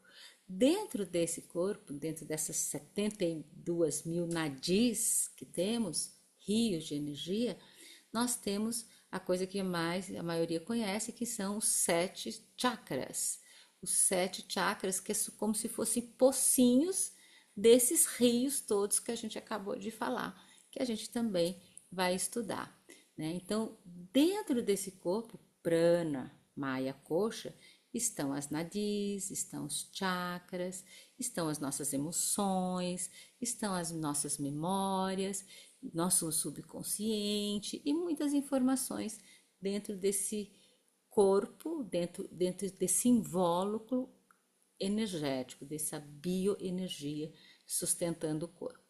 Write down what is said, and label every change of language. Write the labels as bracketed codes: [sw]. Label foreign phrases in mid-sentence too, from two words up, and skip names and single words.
[pt] Dentro desse corpo, dentro dessas 72 mil nadis que temos, rios de energia, nós temos a coisa que mais a maioria conhece, que são os 7 chakras. Os 7 chakras, que é como se fossem pocinhos desses rios todos que a gente acabou de falar, que a gente também vai estudar, né? Então, dentro desse corpo, [sa] prana, maya, kosha, [pt] estão as nadis, estão os chakras, estão as nossas emoções, estão as nossas memórias, nosso subconsciente e muitas informações dentro desse corpo, dentro desse invólucro energético, dessa bioenergia sustentando o corpo.